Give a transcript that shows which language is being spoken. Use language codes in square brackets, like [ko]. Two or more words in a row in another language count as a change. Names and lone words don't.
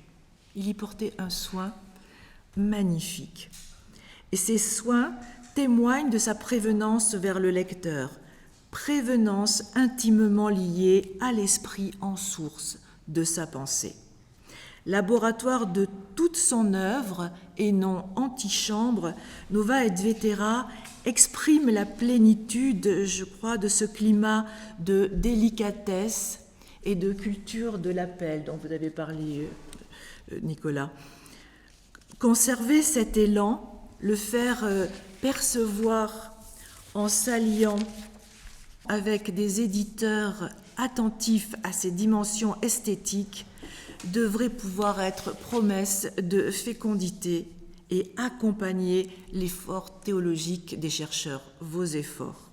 [fr] Il y portait un soin magnifique. Et ces soins témoignent de sa prévenance vers le lecteur, prévenance intimement liée à l'esprit en source de sa pensée. Laboratoire de toute son œuvre et non antichambre, Nova et Vetera exprime la plénitude, je crois, de ce climat de délicatesse et de culture de l'appel dont vous avez parlé, Nicolas. Conserver cet élan, le faire percevoir en s'alliant avec des éditeurs attentifs à ces dimensions esthétiques, devrait pouvoir être promesse de fécondité et accompagner l'effort théologique des chercheurs, vos efforts.